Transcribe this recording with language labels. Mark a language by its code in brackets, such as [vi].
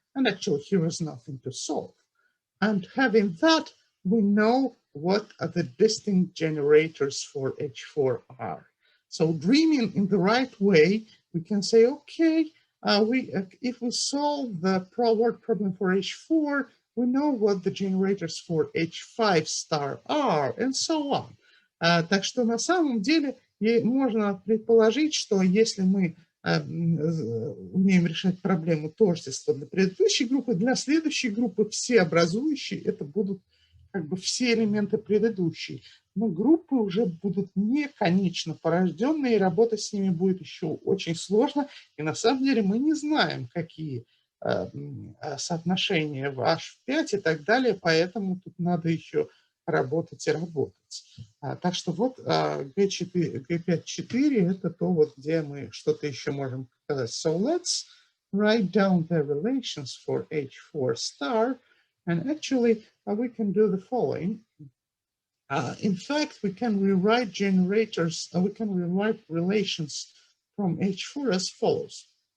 [en] And actually, here is nothing to solve. And having that, we know what are the distinct generators for H4 are. So dreaming in the right way, we can say, okay, if we solve the word problem for H4, we know what the generators for H5 star are, and so on. [ru] Так что на самом деле можно предположить, что если мы умеем решать проблему тождества для предыдущей группы, для следующей группы все образующие это будут как бы все элементы предыдущей. Но группы уже будут не конечно порожденные, и работать с ними будет еще очень сложно. И на самом деле мы не знаем, какие соотношения в H5 и так далее, поэтому тут надо еще работать и работать. Так что вот G5-4 это то, вот, где мы что-то еще можем сказать. [en] So let's write down the relations for H4 star, and actually we can do the following. In fact, we can rewrite generators, we can rewrite relations from H4 as follows.